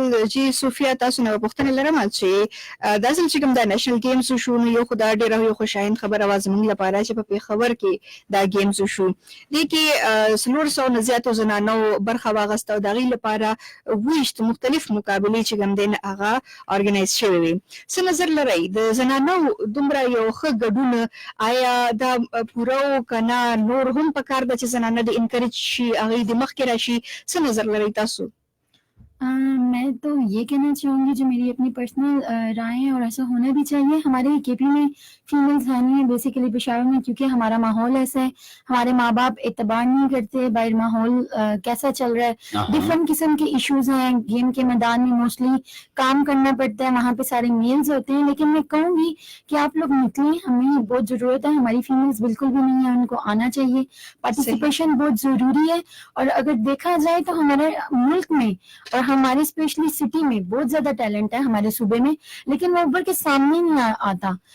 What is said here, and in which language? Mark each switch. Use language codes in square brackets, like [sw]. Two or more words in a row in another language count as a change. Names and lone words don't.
[ps] بالکل جی صوفیا تاسو نه پوښتنه لرم چې دا ځل چې کوم دا [en] national games [ps] شو نو یو خدای ډېر یو خوشاین خبر اواز موږ لپاره چې په پیښور کې دا گیمز شو دي کې 300 نه زیاتو زنانو برخه واغسته او د غي لپاره ویشت مختلف مقابلې چې کوم دین هغه ارګنایز شوی وي څه نظر لرئ د زنانو دومره یو ښه ګډون آیا دا پوره کنا نور هم په کار د چې زنانه د انکریج شي هغه د مخ کې راشي څه نظر لرئ تاسو [ur] میں تو یہ کہنا چاہوں گی جو میری اپنی پرسنل رائے ہے اور ایسا ہونا بھی چاہیے ہمارے کے پی میں فیمیلز ہے نہیں ہے بیسکلی پشاور میں کیونکہ ہمارا ماحول ایسا ہے ہمارے ماں باپ اعتبار نہیں کرتے باہر ماحول کیسا چل رہا ہے ڈفرنٹ قسم کے ایشوز ہیں گیم کے میدان میں موسٹلی کام کرنا پڑتا ہے وہاں پے سارے میلز ہوتے ہیں لیکن میں کہوں گی کہ آپ لوگ نکلیں ہمیں بہت ضرورت ہے ہماری فیمیلز بالکل بھی نہیں ہے ان کو آنا چاہیے پارٹیسپیشن بہت ضروری ہے اور اگر دیکھا جائے تو ہمارے ملک میں اور ہمارے [en] specially city [ur] میں بہت زیادہ ٹیلنٹ ہے ہمارے صوبے میں لیکن وہ ابھر کے سامنے نہیں آتا